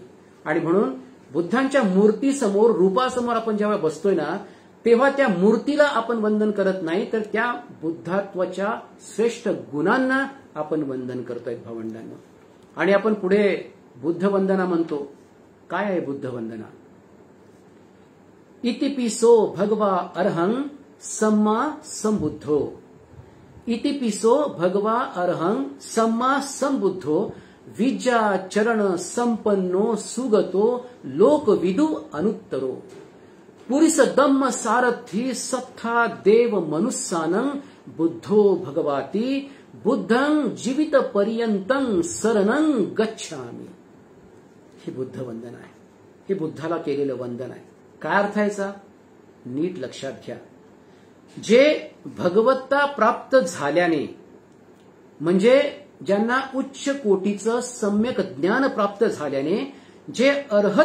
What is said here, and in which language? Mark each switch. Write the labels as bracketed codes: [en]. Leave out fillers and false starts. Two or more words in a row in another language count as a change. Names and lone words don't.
[mr] आणि म्हणून बुद्धांच्या मूर्तीसमोर रूपासमोर आपण जेव्हा बसतोय ना, तेव्हा त्या मूर्तीला आपण वंदन करत नाही, तर त्या बुद्धात्वाच्या श्रेष्ठ गुणांना आपण वंदन करतोय भावंडांना. आणि आपण पुढे बुद्ध वंदना म्हणतो. काय आहे बुद्ध वंदना? [pi] इतिपिसो भगवा अर्हं सम्मा संबुद्धो. इतिपिसो भगवा अर्हं सम्मा संबुद्धो विद्या चरण संपन्नो सुगतो लोकविदु अनुत्तरो. पुरिस दम्म सारथी सत्था देव मनुष्यानं बुद्धो भगवाती बुद्धं जीवित पर्यंतं शरणं गच्छामी. [mr] ही बुद्ध वंदन आहे. हे बुद्धाला केलेलं वंदन आहे. काय अर्थ याचा? नीट लक्षात घ्या. जे भगवत्ता प्राप्त झाल्याने, म्हणजे ज्यांना उच्च कोटीचं सम्यक ज्ञान प्राप्त झाल्याने जे अर्हत